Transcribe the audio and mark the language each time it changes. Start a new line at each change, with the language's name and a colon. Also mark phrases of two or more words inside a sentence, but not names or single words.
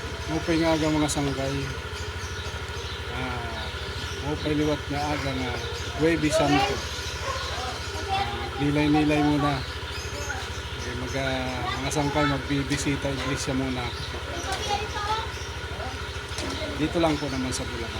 Waray: Mupay nga aga mga sangkay. Mupay liwat nga aga nga Huwebes Santo. Nilay-nilay muna. Mga sangkay magbibisita iglesia muna.
Filipino: Dito lang po naman sa Bulacan.